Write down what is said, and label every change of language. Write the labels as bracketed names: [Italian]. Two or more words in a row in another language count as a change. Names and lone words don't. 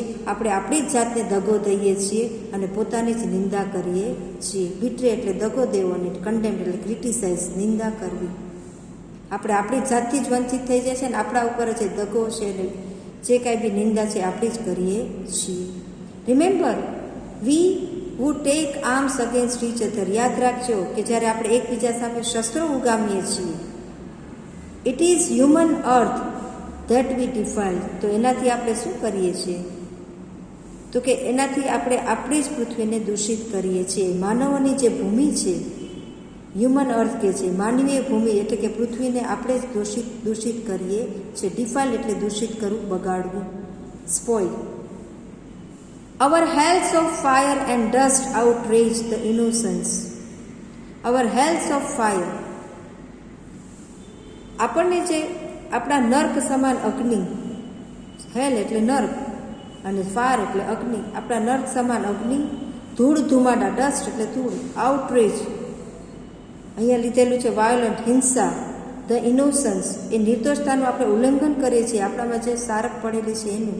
[Gujarati] આપણે આપણી જ જાતને દગો દઈએ છીએ અને પોતાની જ નિંદા કરીએ છીએ. બિટ્રે એટલે દગો દેવો અને કન્ડેમ એટલે ક્રિટિસાઇઝ, નિંદા કરવી. આપણે આપણી જાતથી જ વંચિત થઈ જાય છે ને આપણા ઉપર જે દગો છે ને જે કાંઈ બી નિંદા છે આપણી જ કરીએ છીએ. [English] Remember we who take arms against each other. [Gujarati] યાદ રાખજો કે જ્યારે આપણે એકબીજા સામે શસ્ત્રો ઉગામીએ છીએ, [English] It is human earth that we defile. [Gujarati] તો એનાથી આપણે શું કરીએ છીએ? તો કે એનાથી આપણે આપણી જ પૃથ્વીને દૂષિત કરીએ છીએ. માનવોની જે ભૂમિ છે, [English] human earth [Gujarati] કે છે, માનવીય ભૂમિ એટલે કે પૃથ્વીને આપણે જ દૂષિત કરીએ છીએ. ડિફાઇલ એટલે દૂષિત કરવું, બગાડવું, સ્પોઇલ. [English] Our hells of fire and dust outrage the innocence. Our hells of fire. [Gujarati] આપણને જે આપણા નર્ક સમાન અગ્નિ, હેલ એટલે નર્ક અને ફાયર એટલે અગ્નિ, આપણા નર્ક સમાન અગ્નિ, ધૂળ ધુમાડા, ડસ્ટ એટલે ધૂળ, આઉટરેજ અહીંયા લીધેલું છે વાયોલન્ટ, હિંસા, [English] the innocence [Gujarati] એ નિર્દોષતાનું આપણે ઉલ્લંઘન કરીએ છીએ, આપણામાં જે સારક પડેલી છે એનું.